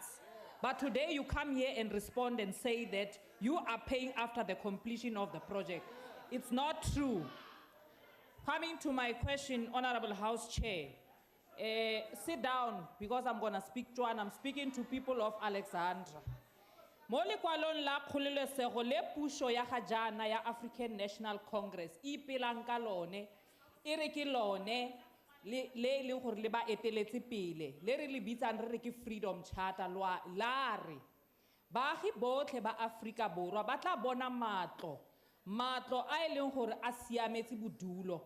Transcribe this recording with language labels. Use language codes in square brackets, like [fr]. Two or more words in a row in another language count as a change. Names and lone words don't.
[en] But today you come here and respond and say that you are paying after the completion of the project. It's not true. Coming to my question, Honorable House Chair, sit down, because I'm going to speak to, and I'm speaking to people of Alexandra. [tn] Mo lekwalong la kgololesego le puso ya ga jaana ya African National Congress e ipelang ka lone e re ke lone le leng gore le ba eteletse pele le re le bitsang re re ke Freedom Charter la re baagi botlhe ba Afrika Borwa ba tla bona matlo a e leng gore a siametse bodulo.